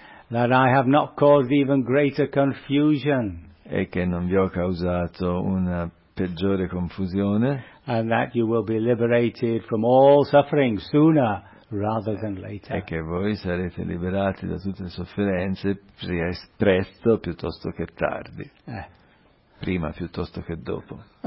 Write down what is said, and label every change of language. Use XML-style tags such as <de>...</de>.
<en>That I have not caused even greater confusion.</en> <it>E che non vi ho causato una peggiore confusione.</it> <en>And that you will be liberated from all suffering sooner rather than later.</en> <it>E che voi sarete liberati da tutte le sofferenze presto piuttosto che tardi. Prima piuttosto che dopo.</it>